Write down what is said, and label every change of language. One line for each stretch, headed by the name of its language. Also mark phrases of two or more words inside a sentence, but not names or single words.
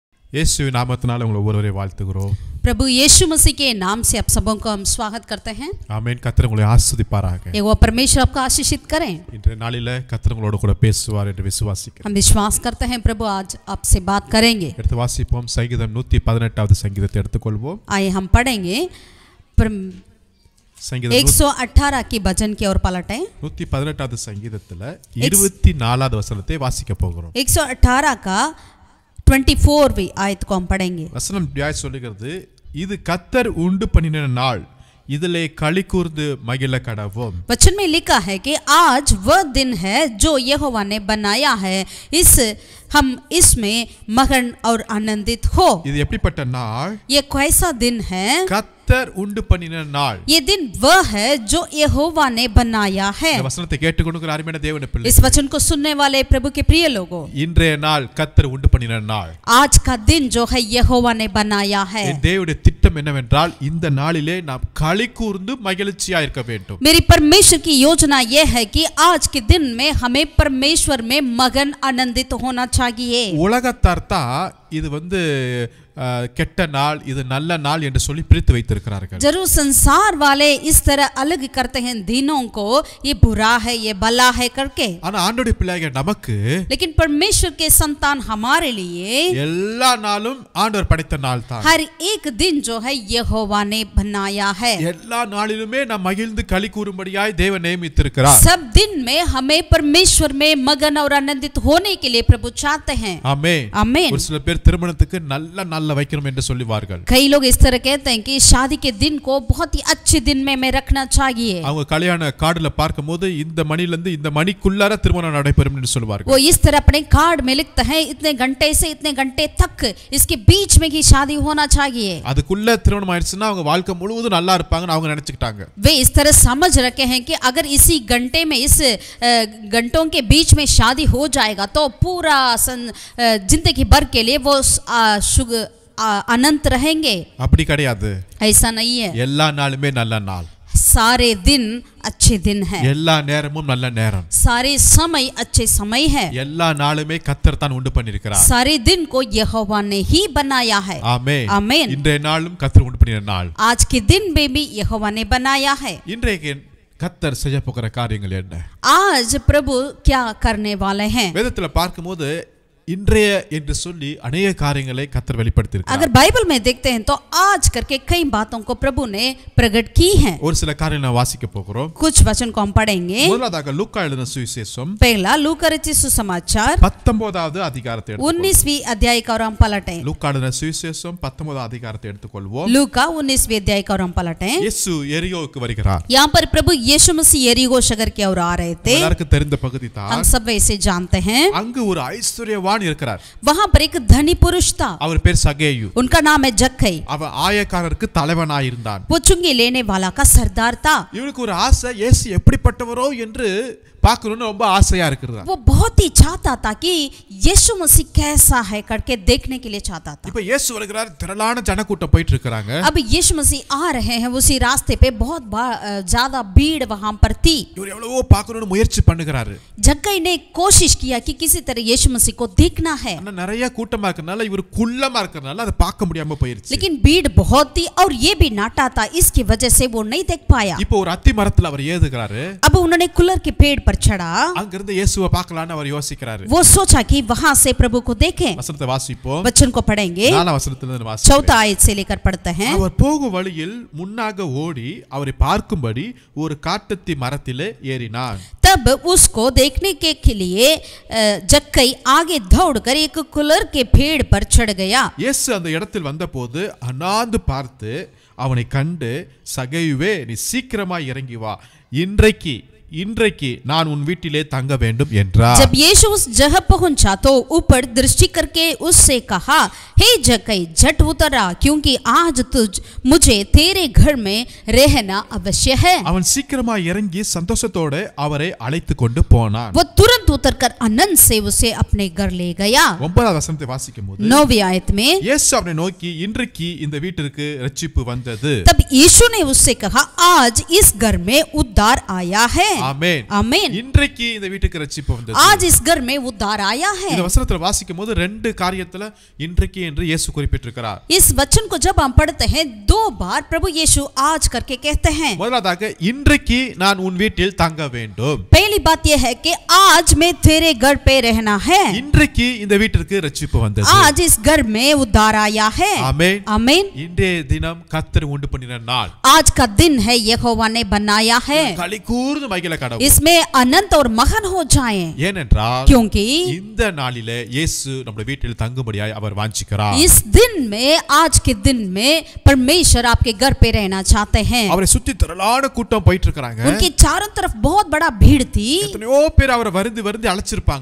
Tamil: இயேசுவின் நாமத்தினால உங்களை ஒவ்வொருவரையும் வாழ்த்துகிறோம்.
Hindi: प्रभु यीशु मसीह के नाम से आप सबों को हम स्वागत करते हैं.
Tamil: ஆமென். கர்த்தர் உங்களை ஆசீர்வதிப்பாராக.
Hindi: वो परमेश्वर आपको आशीषित करें.
Tamil: இன்றைய நாளிலே கர்த்தர் உங்களோடு கூட பேசுவார் என்று விசுவாசிக்கிறேன்.
Hindi: हम विश्वास करते हैं प्रभु आज आपसे बात करेंगे.
Tamil: எடுத்து வாசிப்போம். சங்கீதம் 118வது சங்கீதத்தை எடுத்துக்கொள்வோம்.
Hindi: आइए हम पढ़ेंगे
Tamil: சங்கீதம்
Hindi: 118 की भजन की ओर पलटें.
Tamil: 118வது சங்கீதத்துல 24வது வசனத்தை வாசிக்க போகிறோம்.
Hindi: 118 का 24वीं आयत को हम पढ़ेंगे.
Tamil: வசனம் இப்படியாய் சொல்லுகிறது, இது கர்த்தர் உண்டு பண்ணின நாள், इदले களி கூர்ந்து மகிழ கடவோம்.
Hindi: वचन में लिखा है कि आज वह दिन है जो यहोवा ने बनाया है, हम इसमें मगन और आनंदित हो.
Tamil: இது எப்படிப்பட்ட நாள்?
Hindi: ये कैसा दिन है?
Tamil: கர்த்தர் உண்டு பண்ணின நாள்.
Hindi: ये दिन वह है जो यहोवा ने बनाया है.
Tamil: இந்த வசனத்தை கேட்டுக்கொண்டிருக்கிற அருமையான தேவனுடைய பிள்ளைகளே,
Hindi: इस वचन को सुनने वाले प्रभु के प्रिय लोगों,
Tamil: இன்றைய நாள் கர்த்தர் உண்டு பண்ணின நாள்.
Hindi: आज का दिन जो है यहोवा ने बनाया है.
Tamil: தேவனுடைய திட்டம் என்னவென்றால் இந்த நாளிலே நாம் களி கூர்ந்து மகிழ்ச்சியா இருக்க வேண்டும்.
Hindi: मेरी परमेश्वर की योजना यह है कि आज के दिन में हमें परमेश्वर में मगन आनंदित होना चाहिए.
Tamil: உலகத்தார் தான் இது கெட்ட நாள், இது நல்ல நாள் என்று சொல்லி பிரித்து வைத்திருக்கிறார்கள்.
Hindi: जरूर संसार वाले इस तरह अलग करते हैं दिनों को, ये बुरा है ये भला है करके.
Tamil: ஆனா ஆண்டவருடைய பிள்ளைகள் நமக்கு,
Hindi: लेकिन परमेश्वर के संतान हमारे लिए
Tamil: எல்லா நாளும் ஆண்டவர் படைத்த நாள் தான்.
Hindi: हर एक दिन जो है यहोवा ने बनाया है.
Tamil: எல்லா நாளிலுமே நாம் மகிழ்ந்து களி கூறும்படியாய் தேவன் நியமித்திருக்கிறார்.
Hindi: सब दिन में हमें परमेश्वर में मगन और आनंदित होने के लिए प्रभु चाहते हैं. आमेन. आमेन.
Tamil: ஒரு சில பேர் திருமணத்துக்கு நல்ல நாள்ல வைக்கணும் என்று சொல்லுவார்கள்.
Hindi: कई लोग इस तरह कहते हैं कि शादी के दिन को बहुत ही अच्छे दिन में रखना चाहिए.
Tamil: அவங்க கல்யாண கார்டுல பார்க்கும்போது இந்த மணில இருந்து இந்த மணிக்குள்ளார திருமணம் நடைபெறும் என்று சொல்வார்கள்.
Hindi: वो इस तरह अपने कार्ड में लिखते हैं इतने घंटे से इतने घंटे तक इसके बीच में की शादी होना चाहिए.
Tamil: அதுக்குள்ள திருமணம் ஆயிடுச்சுனா அவங்க வாழ்க்கை முழுவதும் நல்லா இருப்பாங்கன்னு அவங்க நினைச்சிட்டாங்க.
Hindi: वे इस तरह समझ रखे हैं कि अगर इसी घंटे में इस घंटों के बीच में शादी हो जाएगा तो पूरा जिंदगी भर के लिए वो अनंत रहेंगे.
Tamil: அப்படி கிடையாது.
Hindi: ऐसा नहीं है.
Tamil: எல்லா நாளுமே நல்ல நாள்.
Hindi: सारे दिन अच्छे दिन है.
Tamil: எல்லா நேரமும் நல்ல நேரம்.
Hindi: सारे समय अच्छे समय है.
Tamil: எல்லா நாளுமே கர்த்தர் தான் உண்டு பண்ணியிருக்கிறார்.
Hindi: सारे दिन को यहोवा ने ही बनाया है.
Tamil: ஆமென்.
Hindi: आमेन.
Tamil: இன்றைய நாளும் கர்த்தர் உண்டு பண்ணின நாள்.
Hindi: आज के दिन में भी यहोवा ने बनाया है.
Tamil: இன்றைய கர்த்தர் செய்ய போகிற காரியங்கள் என்ன?
Hindi: आज प्रभु क्या करने वाले हैं?
Tamil: வேதத்துல பார்க்கும்போது இன்றைய என்று சொல்லி अनेक காரியங்களை கர்த்தர் வெளிப்படுத்தியிருக்கிறார்.
Hindi: अगर बाइबल में देखते हैं तो आज करके कई बातों को प्रभु ने प्रकट की हैं.
Tamil: ஒரு சில காரியங்களை நான் வாசிக்க போகிறோம்.
Hindi: कुछ वचन को हम पढ़ेंगे.
Tamil: முதலாவதாக லூக்கா எழுதின சுவிசேஷம்
Hindi: पहला लूका रचित सुसमाचार
Tamil: 19வது அதிகாரத்தை எடுத்துக்கொள்வோம்.
Hindi: 19वीं अध्याय का हम पलटें.
Tamil: லூக்கா எழுதின சுவிசேஷம் 19வது அதிகாரத்தை எடுத்துக்கொள்வோம்.
Hindi: लूका 19वीं अध्याय का हम पलटें.
Tamil: இயேசு எரிகோவுக்கு வருகிறார்.
Hindi: यहाँ पर प्रभु यीशु मसीह यरीहो शहर की ओर आ रहे थे.
Tamil: எல்லாருக்கும் தெரிந்த பகுதி தான்.
Hindi: हम सब वैसे जानते हैं.
Tamil: அங்கு ஒரு ஐஸ்வர்யவான் இருக்கிறார்.
Hindi: वहां पर एक धनी पुरुष था.
Tamil: அவர் பேர் சகேயு.
Hindi: उनका नाम है जक्कई.
Tamil: அவன் ஆயக்காரருக்கு தலைவனாய் இருந்தான்.
Hindi: वो चुंगी लेने वाला का सरदार था.
Tamil: இவனுக்கு ஒரு ஆசை, இயேசு எப்படிப்பட்டவரோ என்று பார்க்கணும்னு ரொம்ப ஆசையா இருக்கிறது.
Hindi: वो बहुत ही चाहता था कि यीशु मसीह कैसा है करके देखने के लिए चाहता था.
Tamil: இப்போ இயேசு வருகிறார், திரளான ஜனக்கூட்டம் போயிட்டு இருக்காங்க.
Hindi: अब यीशु मसीह आ रहे हैं, उसी रास्ते पे बहुत ज्यादा भीड़ वहां पर थी.
Tamil: இவர் எவ்வளவோ பார்க்கணும்னு முயற்சி பண்ணுகிறாரு.
Hindi: जक्कई ने कोशिश किया कि किसी तरह यीशु मसीह को देखना है.
Tamil: ஆனா நிறைய கூட்டமா இருக்கறனால இவர் குள்ளமா இருக்கறனால அதை பார்க்க முடியாம போயிருச்சு.
Hindi: लेकिन भीड़ बहुत थी और ये भी नाटा था, इसकी वजह से वो नहीं देख पाया.
Tamil: இப்போ ஒரு அத்தி மரத்துல அவர் ஏறுகிறாரு.
Hindi: अब उन्होंने कुलर के पेड़ पर चढ़ा.
Tamil: அங்கிருந்து இயேசுவை பார்க்கலாம்னு அவர் யோசிக்கிறாரு.
Hindi: वो सोचा कि वहां से प्रभु को देखें.
Tamil: வசனத்தை வாசிப்போம்.
Hindi: वचन को पढ़ेंगे.
Tamil: 4 வசனத்திலிருந்து வாசிப்போம்.
Hindi: चौथा आयत से लेकर पढ़ते हैं.
Tamil: அவர் போகும் வழியில் முன்னாக ஓடி அவரை பார்க்கும்படி ஒரு காட்டத்தி மரத்திலே ஏறினான்.
Hindi: तब उसको देखने के लिए जक्कई आगे दौड़कर एक कुलर के पेड़ पर चढ़ गया.
Tamil: இயேசு அந்த இடத்தில் வந்தபோது அண்ணாந்து பார்த்து அவனை கண்டு, சகேயுவே நீ சீக்கிரமாய் இறங்கி வா, இன்றைக்கு நான் உன் வீட்டிலே தங்க வேண்டும் என்றார்.
Hindi: जब यीशु उस जगह पहुंचा तो ऊपर दृष्टि करके उससे कहा, हे जक्कई झट उतर आ, क्योंकि आज मुझे तेरे घर में रहना अवश्य है.
Tamil: அவன் சீக்கிரமாய் இறங்கி சந்தோஷத்தோடு அவரை அழைத்து கொண்டு போனான்.
Hindi: वो तुरंत उतरकर आनंद से उसे अपने घर ले गया।
Tamil: 9வது வசனத்தை வாசிக்கும்போது
Hindi: 9वीं आयत में
Tamil: இயேசு அவனை நோக்கி இன்றைக்கு இந்த வீட்டிற்கு ரட்சிப்பு வந்தது.
Hindi: तब यीशु ने उससे कहा आज इस घर में उद्धार आया है।
Tamil: ஆமென்.
Hindi: आमीन।
Tamil: இன்றைக்கு இந்த வீட்டுக்கு ரட்சிப்பு வந்தது.
Hindi: आज इस घर में उद्धार आया है।
Tamil: இந்த வசனத்தை வாசிக்கும்போது ரெண்டு காரியத்துல இன்றைக்கு என்று இயேசு குறிப்பிட்டிருக்கிறார்.
Hindi: इस वचन को जब हम पढ़ते हैं 2 बार प्रभु यीशु आज करके कहते हैं।
Tamil: முதலாவதாக இன்றைக்கு நான் உன் வீட்டில் தங்க வேண்டும்.
Hindi: पहली बात यह है कि आज मैं तेरे घर पे रहना है।
Tamil: இன்றைக்கு இந்த வீட்டிற்கு ரட்சிப்பு வந்தது.
Hindi: आज इस घर में उद्धार आया है।
Tamil: ஆமென்.
Hindi: आमीन।
Tamil: இன்றைய தினம் கர்த்தர் உண்டு பண்ணின நாள்.
Hindi: आज का दिन है यहोवा ने बनाया है।
Tamil: களி கூர்ந்து மகிழ கடவுள்.
Hindi: इसमें अनंत और मगन हो जाएं।
Tamil: ஏனென்றால்
Hindi: क्योंकि
Tamil: இந்த நாளிலே இயேசு நம்முடைய வீட்டில் தங்கும்படியாய் அவர் வாஞ்சிக்கிறார்.
Hindi: इस दिन में आज के दिन में परमेश्वर आपके घर पे रहना चाहते हैं।
Tamil: அவரை சுத்தி திரளான கூட்டம் போயிட்டு இருக்காங்க.
Hindi: उनके चारों तरफ बहुत बड़ा भीड़ थी।
Tamil: எத்தனையோ பேர் அவரை வருந்தி வருந்தி அழைச்சிருப்பாங்க.